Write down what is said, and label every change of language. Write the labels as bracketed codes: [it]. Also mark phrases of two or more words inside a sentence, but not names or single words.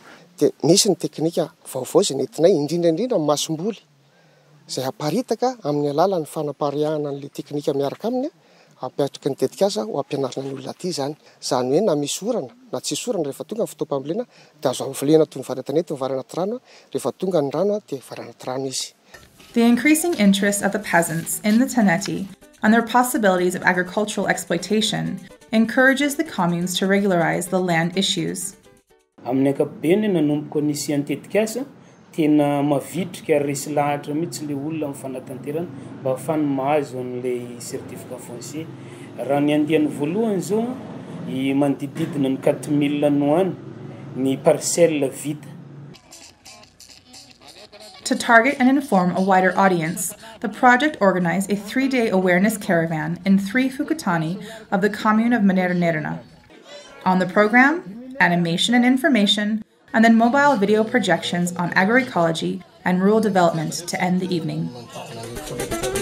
[mg] Dia nisy ny teknika vaovao izay nentinay indrindra masom-boly izay aparitaka amin'ny alalan'ny fanapaharihana an'ilay teknika miaraka aminy apetraky ny tetikasa ho ampianarina ny olona aty zany. Zany hoe na misy orana na tsisy orana rehefa tonga ny fotoam-pambolena dia azo ambolena toy ny varantanety ny varana anaty rano, rehefa tonga ny rano dia varana anaty rano izy. [en] The increasing interest of the peasants in the taneti and their possibilities of agricultural exploitation encourages the communes to regularize the land issues. [mg] Amin'ny ankapobeny nanomboka nisy antetikasa tena mavitrika resy lahatra mihitsy le olona amin'ny fanatanterana mba ahafahany mahazo an'ilay [fr] certificat foncier. [mg] Raha ny andiany voalohany zao manodididina ny 4000 noany ny parcelle vita. [en] To target and inform a wider audience, the project organized a 3-day awareness caravan in 3 Fukutani of the commune of Maneranderna. On the program, animation and information, and then mobile video projections on agroecology and rural development to end the evening.